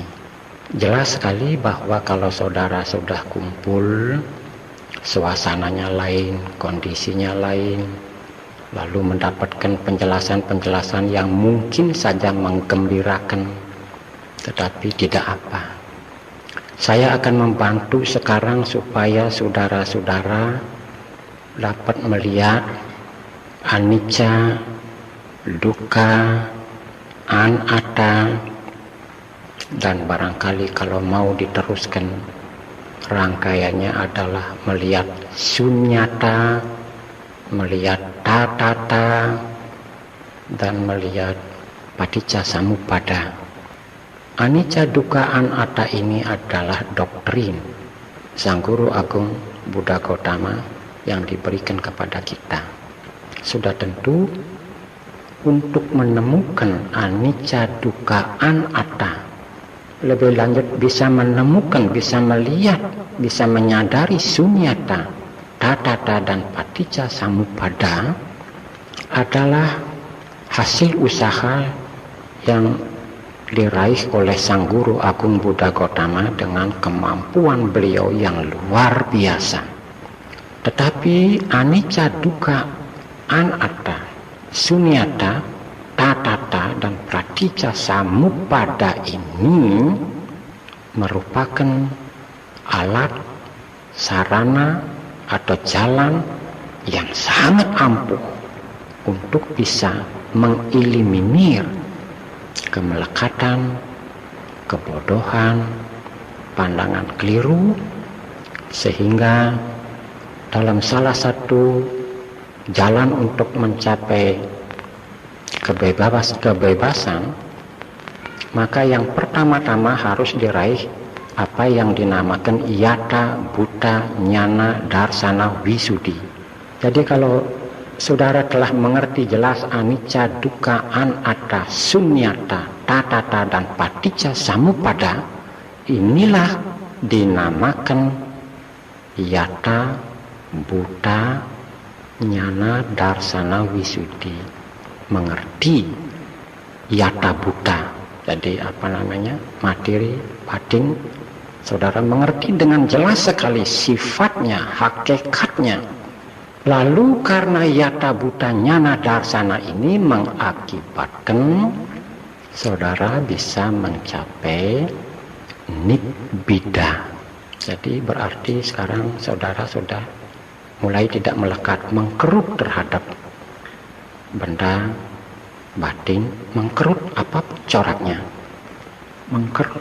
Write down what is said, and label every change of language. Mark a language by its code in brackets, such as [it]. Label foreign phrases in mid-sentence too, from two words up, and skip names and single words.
[id] Jelas sekali bahwa kalau saudara sudah kumpul, suasananya lain, kondisinya lain, lalu mendapatkan penjelasan-penjelasan yang mungkin saja menggembirakan, tetapi tidak apa. Saya akan membantu sekarang supaya saudara-saudara dapat melihat [pi] anicca, dukkha, anatta, [id] dan barangkali kalau mau diteruskan rangkaiannya adalah melihat sunyata, melihat tathata, dan melihat [pi] paticca samuppada. Anicca, dukkha, anatta [id] ini adalah doktrin Sang Guru Agung Buddha Gautama yang diberikan kepada kita. Sudah tentu untuk menemukan [pi] anicca, dukkha, anatta, [id] lebih lanjut bisa menemukan, bisa melihat, bisa menyadari [pi] sunyata, tathata, [id] dan [pi] paticca samuppada [id] adalah hasil usaha yang diraih oleh Sang Guru Agung Buddha Gautama dengan kemampuan beliau yang luar biasa. Tetapi [pi] anicca, dukkha, anatta, sunyata, tathata, [id] dan paticca samuppada ini merupakan alat, sarana, atau jalan yang sangat ampuh untuk bisa mengeliminir kemelekatan, kebodohan, pandangan keliru, sehingga dalam salah satu jalan untuk mencapai kebebasan, maka yang pertama-tama harus diraih apa yang dinamakan [pi] yata, bhuta, jnana, darsana, visuddhi. [id] Jadi kalau saudara telah mengerti jelas [pi] anicca, dukkha, anatta, sunyata, tathata, [id] dan [pi] paticca samuppada, [id] inilah dinamakan [pi] yata, bhuta, jnana, darsana, visuddhi. [id] Mengerti [pi] yata bhuta, [id] jadi materi, batin, saudara mengerti dengan jelas sekali sifatnya, hakikatnya. Lalu karena [pi] yata, bhuta, jnana, darsana [id] ini mengakibatkan saudara bisa mencapai nibbida. Jadi berarti sekarang saudara sudah mulai tidak melekat, mengkerut terhadap benda batin, mengkerut apa coraknya, mengkerut.